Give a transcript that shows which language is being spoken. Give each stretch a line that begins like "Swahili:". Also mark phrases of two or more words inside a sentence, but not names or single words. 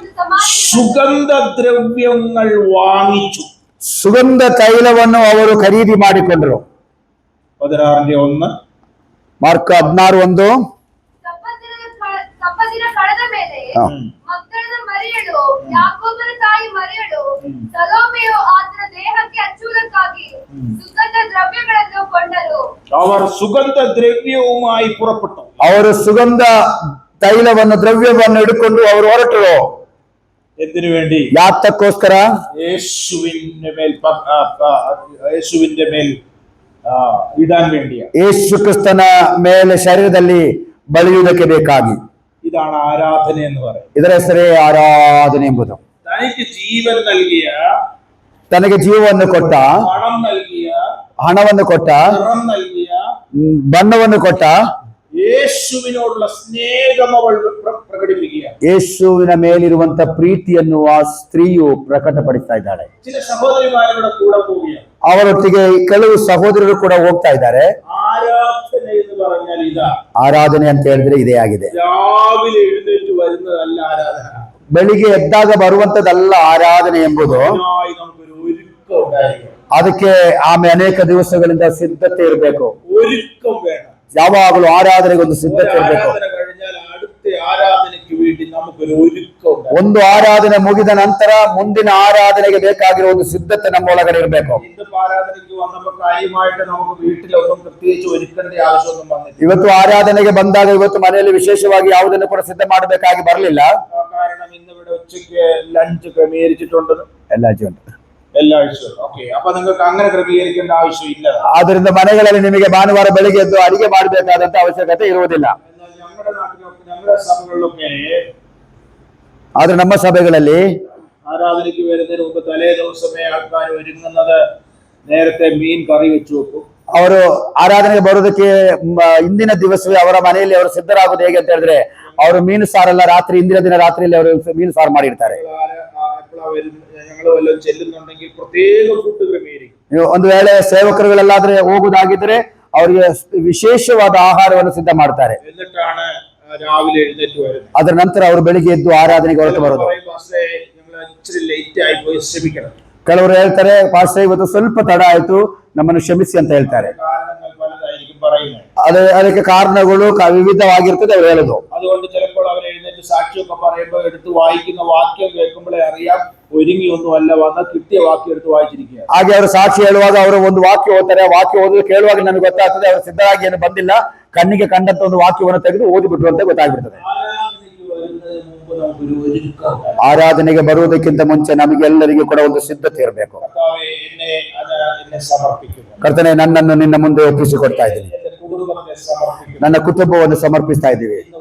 Malayalam: സുഗന്ധ ദ്രവ്യങ്ങൾ വാങ്ങിച്ചു.
Kannada: ಸುಗಂಧ ತೈಲವನ್ನು ಅವರು ಖರೀದಿ ಮಾಡಿಕೊಂಡರು.
Malayalam: 16ന്റെ 1,
Kannada: ಮಾರ್ಕ 16:1. ಸಬ್ಬತ್ತಿನ ಕಳೆದ ಮೇಲೆ ಮಕ್ಕಳದ ಮರಿಯಳು, ಯಾಕೋಬನ ತಾಯಿ ಮರಿಯಳು, ಸಲೋಮೆಯು ಆತನ ದೇಹಕ್ಕೆ ಹಚ್ಚುವುದಕ್ಕಾಗಿ ಸುಗಂಧ ದ್ರವ್ಯಗಳನ್ನು ಕೊಂಡರು.
Malayalam: അവർ സുഗന്ധ ദ്രവ്യവുമായി പുറപ്പെട്ടു.
Kannada: ಅವರು ಸುಗಂಧ ತೈಲವನ್ನು ದ್ರವ್ಯವನ್ನು ಹಿಡ್ಕೊಂಡು ಅವರು ಹೊರಟರು.
Malayalam: എന്തിനു വേണ്ടി?
Kannada: ಯಾತಕ್ಕೋಸ್ಕರ?
Malayalam: യേശുവിന്റെ മേൽ ഇടാൻ വേണ്ടിയ.
Kannada: ಯೇಸು ಕ್ರಿಸ್ತನ ಮೇಲೆ ಶರೀರದಲ್ಲಿ ಬಳಿಯುವುದಕ್ಕೆ ಬೇಕಾಗಿ.
Malayalam: ഇതാണ് ആരാധന എന്ന് പറയുന്നത്.
Kannada: ಇದರ ಹೆಸರೇ ಆರಾಧನೆ ಎಂಬುದು.
Malayalam: തനിക്ക് ജീവൻ നൽകിയ,
Kannada: ತನಗೆ ಜೀವವನ್ನು ಕೊಟ್ಟ,
Malayalam: പണം നൽകിയ,
Kannada: ಹಣವನ್ನು ಕೊಟ್ಟ,
Malayalam: നിറം നൽകിയ,
Kannada: ಬಣ್ಣವನ್ನು ಕೊಟ್ಟ
Malayalam: യേശുവിനോടുള്ള സ്നേഹം അവൾ പ്രകടിപ്പിക്കുക.
Kannada: ಯೇಸುವಿನ ಮೇಲಿರುವಂತ ಪ್ರೀತಿಯನ್ನು ಆ ಸ್ತ್ರೀಯು ಪ್ರಕಟಪಡಿಸ್ತಾ ಇದ್ದಾಳೆ.
Malayalam: ചില സഹോദരിമാരുടെ കൂടെ പോവുകയാണ്.
Kannada: ಅವರೊಟ್ಟಿಗೆ ಕೆಲವು ಸಹೋದರರು ಕೂಡ ಹೋಗ್ತಾ ಇದ್ದಾರೆ.
Malayalam: ആരാധന എന്ന് പറഞ്ഞാൽ ഇതാ.
Kannada: ಆರಾಧನೆ ಅಂತ ಹೇಳಿದ್ರೆ ಇದೇ ಆಗಿದೆ.
Malayalam: രാവിലെ എഴുന്നേറ്റ് വരുന്നതല്ല ആരാധന.
Kannada: ಬೆಳಿಗ್ಗೆ ಎದ್ದಾಗ ಬರುವಂತದಲ್ಲ ಆರಾಧನೆ ಎಂಬುದು.
Malayalam: നമുക്കൊരു ഒരുക്കം ഉണ്ടായിരിക്കണം.
Kannada: ಅದಕ್ಕೆ ಆಮೇಲೆ ಅನೇಕ ದಿವಸಗಳಿಂದ ಸಿದ್ಧತೆ ಇರಬೇಕು.
Malayalam: ഒരുക്കം വേണം.
Kannada: ಯಾವಾಗಲೂ ಆರಾಧನೆಗೆ ಒಂದು ಸಿದ್ಧತೆ ಇರಬೇಕು.
Malayalam: കഴിഞ്ഞാൽ അടുത്ത ആരാധനയ്ക്ക് വേണ്ടി നമുക്കൊരു ഒരുക്കം ഉണ്ടായിരിക്കണം.
Kannada: ಒಂದು ಆರಾಧನೆ ಮುಗಿದ ನಂತರ ಮುಂದಿನ ಆರಾಧನೆಗೆ ಬೇಕಾಗಿರುವ ಒಂದು ಸಿದ್ಧತೆ ನಮ್ಮ ಒಳಗಡೆ ಇರಬೇಕು.
Malayalam: ഇന്നിപ്പോ ആരാധനയ്ക്ക് വന്നപ്പോൾ കാര്യമായിട്ട് നമുക്ക് വീട്ടിലൊന്നും പ്രത്യേകിച്ച് ഒരുക്കേണ്ട ആവശ്യമൊന്നും വന്നില്ല.
Kannada: ಇವತ್ತು ಆರಾಧನೆಗೆ ಬಂದಾಗ ಇವತ್ತು ಮನೆಯಲ್ಲಿ ವಿಶೇಷವಾಗಿ ಯಾವುದನ್ನು ಕೂಡ ಸಿದ್ಧ ಮಾಡಬೇಕಾಗಿ ಬರಲಿಲ್ಲ.
Malayalam: കാരണം ഇന്നിവിടെ ഉച്ചയ്ക്ക് ലഞ്ച് ക്രമീകരിച്ചിട്ടുണ്ട്.
Kannada: ಎಲ್ಲ ಜೀವನ
Malayalam: എല്ലാ ആഴ്ചയും. ഓക്കെ, അപ്പൊ നിങ്ങൾക്ക് അങ്ങനെ ക്രമീകരിക്കേണ്ട ആവശ്യമില്ല.
Kannada: ಆದ್ರಿಂದ ಮನೆಗಳಲ್ಲಿ ನಿಮಗೆ ಭಾನುವಾರ ಬೆಳಿಗ್ಗೆ ಎದ್ದು ಅಡಿಗೆ ಮಾಡಬೇಕಾದಂತ ಅವಶ್ಯಕತೆ ಇರುವುದಿಲ್ಲ.
Malayalam: എന്നാൽ ഞങ്ങളുടെ സഭകളിലൊക്കെ
Kannada: ಆದ್ರೆ ನಮ್ಮ ಸಭೆಗಳಲ್ಲಿ
Malayalam: ആരാധനയ്ക്ക് വരുന്നതിന് മുമ്പ് തലേ ദിവസമേ ആൾക്കാർ ഒരുങ്ങുന്നത് നേരത്തെ മീൻ കറി വെച്ചു വെക്കും.
Kannada: ಅವರು ಆರಾಧನೆಗೆ ಬರೋದಕ್ಕೆ ಹಿಂದಿನ ದಿವಸವೇ ಅವರ ಮನೆಯಲ್ಲಿ ಅವರು ಸಿದ್ಧರಾಗೋದು ಹೇಗೆ ಅಂತ ಹೇಳಿದ್ರೆ ಅವರು ಮೀನು ಸಾರಲ್ಲ, ರಾತ್ರಿ ಹಿಂದಿನ ದಿನ ರಾತ್ರಿಯಲ್ಲಿ ಅವರು ಮೀನು ಸಾರು ಮಾಡಿರ್ತಾರೆ.
Malayalam: ഞങ്ങൾ വല്ലതും ചെല്ലുന്നുണ്ടെങ്കിൽ പ്രത്യേക ഫുഡ് ക്രമീകരിക്കും.
Kannada: ಒಂದು ವೇಳೆ ಸೇವಕರುಗಳೆಲ್ಲಾದ್ರೆ ಹೋಗುವುದಾಗಿದ್ರೆ ಅವರಿಗೆ ವಿಶೇಷವಾದ ಆಹಾರವನ್ನು ಸಿದ್ಧ ಮಾಡ್ತಾರೆ.
Malayalam: എന്നിട്ടാണ് രാവിലെ എഴുന്നേറ്റ് വരുന്നത്.
Kannada: ಅದರ ನಂತರ ಅವರು ಬೆಳಿಗ್ಗೆ ಎದ್ದು ಆರಾಧನೆಗೆ ಹೊರಟು ಬರೋದು.
Malayalam: ഇച്ചിരി ലേറ്റ് ആഗി പോയി ക്ഷമിക്കണം.
Kannada: ಕೆಲವರು ಹೇಳ್ತಾರೆ ಪಾಸ್ಟರ್ ಇವತ್ತು ಸ್ವಲ್ಪ ತಡ ಆಯ್ತು, ನಮ್ಮನ್ನು ಕ್ಷಮಿಸಿ ಅಂತ ಹೇಳ್ತಾರೆ. കാരണങ്ങൾ പലതായിരിക്കും പറയുന്നത്. ಅದಕ್ಕೆ ಕಾರಣಗಳು ವಿವಿಧವಾಗಿರ್ತದೆ ಅವರು ಹೇಳೋದು. അതുകൊണ്ട് ചിലപ്പോൾ അവർ എഴുന്നേറ്റ് സാക്ഷിയൊക്കെ പറയുമ്പോൾ എടുത്ത് വായിക്കുന്ന വാക്യം കേൾക്കുമ്പോഴേ അറിയാം ഒരുങ്ങിയൊന്നും അല്ല വന്ന കിട്ടിയ വാക്യം എടുത്ത് വായിച്ചിരിക്കുക. ಹಾಗೆ ಅವರು ಸಾಕ್ಷಿ ಹೇಳುವಾಗ ಅವರು ಒಂದು ವಾಕ್ಯ ಓದ್ತಾರೆ, ಆ ವಾಕ್ಯ ಓದಿ ಕೇಳುವಾಗ ನನಗೆ ಗೊತ್ತಾಗ್ತದೆ ಅವರು ಸಿದ್ಧರಾಗಿ ಏನು ಬಂದಿಲ್ಲ, ಕಣ್ಣಿಗೆ ಕಂಡಂತ ಒಂದು ವಾಕ್ಯವನ್ನು ತೆಗೆದು ಓದಿಬಿಟ್ರು ಅಂತ ಗೊತ್ತಾಗ್ಬಿಡ್ತದೆ. ಆರಾಧನೆಗೆ ಬರುವುದಕ್ಕಿಂತ ಮುಂಚೆ ನಮಗೆಲ್ಲರಿಗೂ ಕೂಡ ಒಂದು ಸಿದ್ಧತೆ ಇರಬೇಕು. ಕರ್ತನೆ, ನನ್ನನ್ನು ನಿನ್ನ ಮುಂದೆ ಒಪ್ಪಿಸಿಕೊಡ್ತಾ ಇದ್ದೀನಿ, ನನ್ನ ಕುಟುಂಬವನ್ನು ಸಮರ್ಪಿಸ್ತಾ ಇದ್ದೀವಿ.